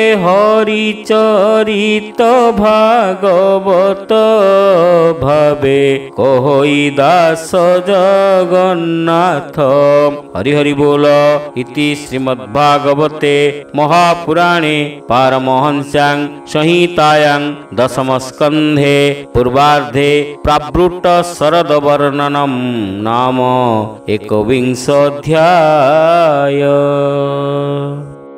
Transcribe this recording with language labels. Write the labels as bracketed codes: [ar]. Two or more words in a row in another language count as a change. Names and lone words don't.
[or] ହରିଚରିତ ଭାଗବତ ଭାବେ କହଇ ଦାସ ଜଗନ୍ନାଥ ହରି ହରି ବୋଲ [sa] ଇତି ଶ୍ରୀମଦ୍ଭାଗବତେ ମହାପୁରାଣେ ପାରମହଂସ୍ୟାଂ संहितायां दशम स्कंधे पूर्वार्धे प्रावृत्त शरद वर्णनम नाम एकविंशोऽध्याय।